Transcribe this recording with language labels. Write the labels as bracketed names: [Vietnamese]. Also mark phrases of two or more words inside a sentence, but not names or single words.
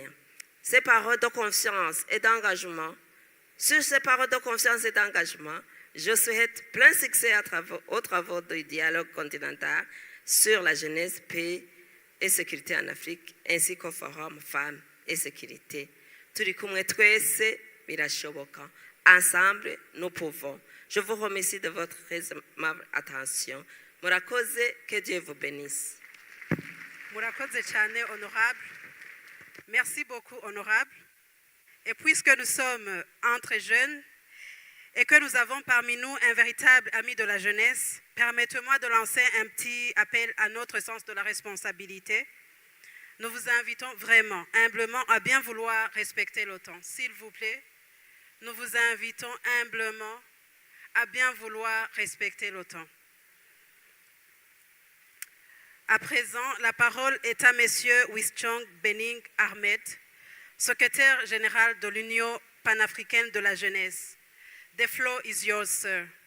[French] Ces paroles de confiance et d'engagement, sur ces paroles de confiance et d'engagement, je souhaite plein succès aux travaux du dialogue continental sur la jeunesse, paix et sécurité en Afrique, ainsi qu'au forum femmes et sécurité. [Kinyarwanda] Turi kumwe twese birashoboka. [French] Ensemble, nous pouvons. Je vous remercie de votre aimable attention. Murakoze, que Dieu vous bénisse. [Kinyarwanda] Murakoze cyane, honorable. [French] Merci beaucoup, honorable. Et puisque nous sommes entre jeunes et que nous avons parmi nous un véritable ami de la jeunesse, permettez-moi de lancer un petit appel à notre sens de la responsabilité. Nous vous invitons vraiment, humblement, à bien vouloir respecter le temps. S'il vous plaît, nous vous invitons humblement à bien vouloir respecter le temps. À présent, la parole est à M. Wischong Bening Ahmed, secrétaire général de l'Union panafricaine de la jeunesse. [English] The floor is yours, sir.